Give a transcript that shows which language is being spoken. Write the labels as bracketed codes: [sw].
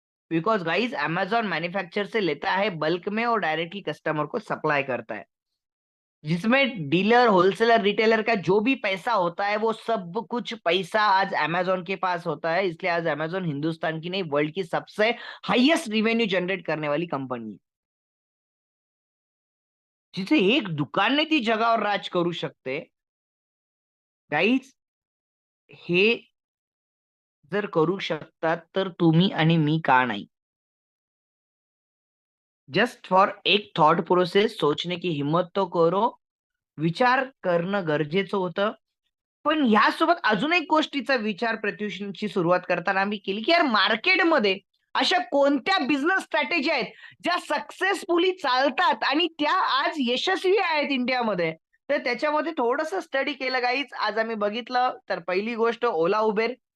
[hi] Because guys Amazon manufacture से लेता है बल्क में और डायरेक्टली कस्टमर को सप्लाई करता है। जिसमें डीलर, होलसेलर, रिटेलर का जो भी पैसा होता है, वो सब कुछ पैसा आज Amazon के पास होता है। इसलिए आज Amazon हिंदुस्तान की नहीं, वर्ल्ड की सबसे हाईएस्ट रेवेन्यू जनरेट करने वाली कंपनी है। [mr] जिथे एक दुकान नाही ती जगावर राज करू शकते. गाईज हे जर करू शकतात, तर तुम्ही आणि मी का नाही? [en] just for [hi] एक थॉट प्रोसेस सोचने की हिम्मत तो करो. [mr] विचार करणं गरजेचं होतं. पण ह्यासोबत अजून एक गोष्टीचा विचार प्रत्युषची सुरुवात करताना आम्ही केली, की यार मार्केटमध्ये अशा कोणत्या बिझनेस स्ट्रॅटेजी आहेत, ज्या सक्सेसफुली चालतात आणि त्या आज यशस्वी आहेत इंडियामध्ये. तर त्याच्यामध्ये थोडंसं स्टडी केलं गाईज. आज आम्ही बघितलं तर पहिली गोष्ट ओला, उबेर.